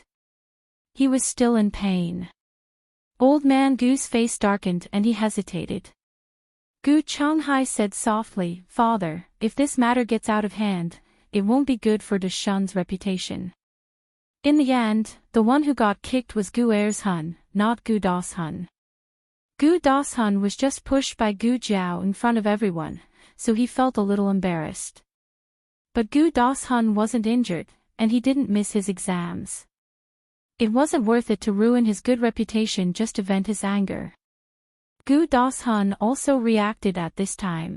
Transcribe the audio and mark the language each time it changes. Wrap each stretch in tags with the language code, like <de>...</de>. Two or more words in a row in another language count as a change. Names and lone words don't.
<en>He was still in pain. Old man Gu's face darkened and he hesitated. Gu Changhai said softly, "Father, if this matter gets out of hand, it won't be good for Dashun's reputation." In the end, the one who got kicked was Gu Er's Hun, not Gu Das Hun. Gu Das Hun was just pushed by Gu Jiao in front of everyone, so he felt a little embarrassed. But Gu Das Hun wasn't injured, and he didn't miss his exams. It wasn't worth it to ruin his good reputation just to vent his anger. Gu Das Hun also reacted at this time.</en>